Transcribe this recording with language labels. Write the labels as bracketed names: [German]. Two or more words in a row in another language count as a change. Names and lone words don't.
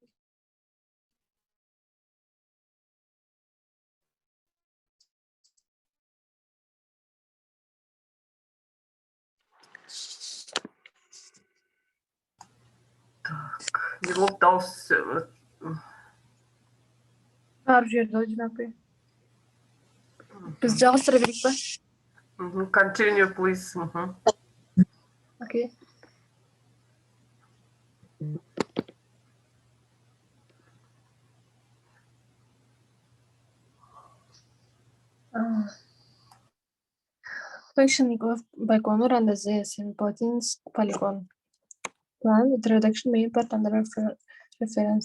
[English] You looked also. [Kazakh] Biz жалғастыра берейік па? [English] Continue, please. Okay. Functioning of Baikonur under the Semipalatinsk polygon plan with reduction main part under reference.